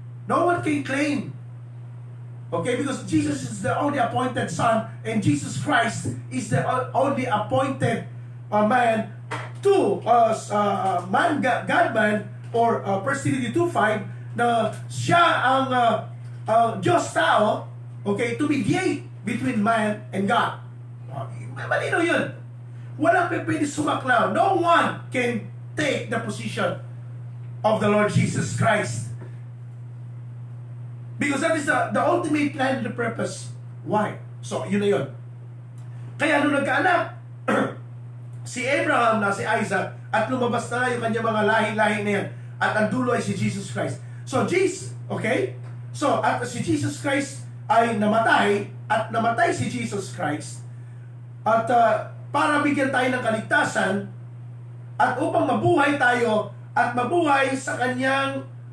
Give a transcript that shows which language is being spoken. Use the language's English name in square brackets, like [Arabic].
[English] No one can claim. Okay, because Jesus is the only appointed Son, and Jesus Christ is the only appointed man to God-man, or 1 Timothy 2:5, [Filipino] na siya ang Diyos tao, [English] okay, to mediate between man and God. [Filipino] Malinaw yun. Walang pwede sumaklaw. [English] No one can take the position of the Lord Jesus Christ. Because that is the ultimate plan and the purpose. [Filipino] Why? So, yun na yun. Kaya nung nagkaanak, si Abraham na si Isaac, at lumabas na yung kanyang mga lahi-lahi na yan, at ang dulo ay si Jesus Christ. [English] So, Jesus, okay? [Filipino] So, at si Jesus Christ ay namatay, at namatay si Jesus Christ, at para bigyan tayo ng kaligtasan, at upang mabuhay tayo, at mabuhay sa kalangitan,